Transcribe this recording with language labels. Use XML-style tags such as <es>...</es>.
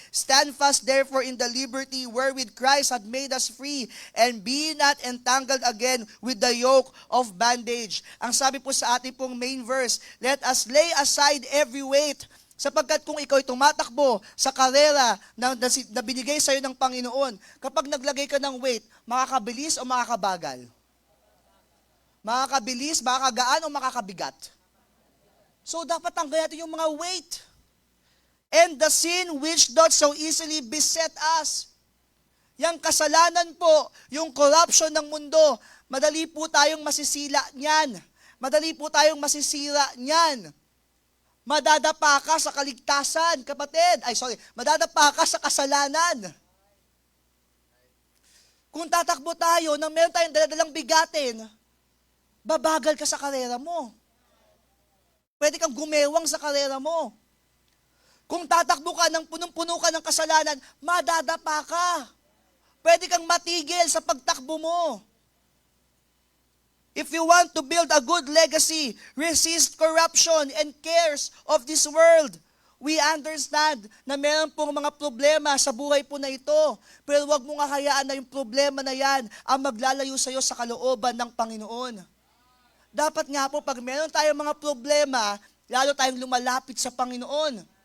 <en>Stand fast therefore in the liberty wherewith Christ hath made us free, and be not entangled again with the yoke of bondage.</en> <tl>Ang sabi po sa ating pong main verse,</tl> <en>let us lay aside every weight.</en> <tl>Sapagkat kung ikaw ay tumatakbo sa karera na binigay sa iyo ng Panginoon, kapag naglagay ka ng weight, makakabilis o makakabagal? Makakabilis, makakagaan o makakabigat? So dapat tanggalin natin yung mga weight.</tl> <en>And the sin which doth so easily beset us.</en> <tl>Yang kasalanan po, yung corruption ng mundo, madali po tayong masisila niyan. Madali po tayong masisira niyan. Madadapa ka sa kaligtasan, kapatid. Madadapa ka sa kasalanan. Kung tatakbo tayo nang meron tayong daladalang bigatin, babagal ka sa karera mo. Pwede kang gumewang sa karera mo. Kung tatakbo ka nang punong-puno ka ng kasalanan, madadapa ka. Pwede kang matigil sa pagtakbo mo.</tl> <en>If you want to build a good legacy, resist corruption and cares of this world. We understand</en> <tl>na meron pong mga problema sa buhay po na ito. Pero huwag mong hayaan na yung problema na yan ang maglalayo sa iyo sa kalooban ng Panginoon. Dapat nga po, pag meron tayong mga problema, lalo tayong lumalapit sa Panginoon.</tl>